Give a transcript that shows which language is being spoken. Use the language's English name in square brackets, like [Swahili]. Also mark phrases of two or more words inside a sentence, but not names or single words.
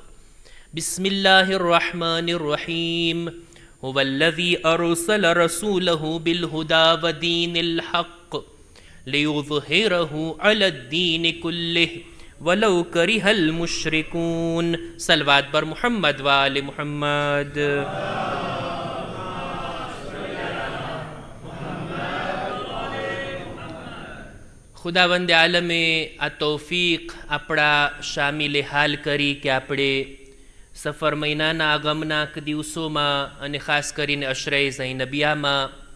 [Arabic] بسم الله الرحمن الرحيم. هو الذي أرسل رسوله بالهدى ودين الحق ليظهره على الدين كله ولو كره المشركون. [Persian] صلوات بر محمد وآل محمد. [Gujarati] ખુદાવંદે આલમે આ તૌફીક આપણા શામિલે હાલ કરી કે આપણે સફર મહિનાના આગમના દિવસોમાં અને ખાસ કરીને અશરે ઝૈનબિયામાં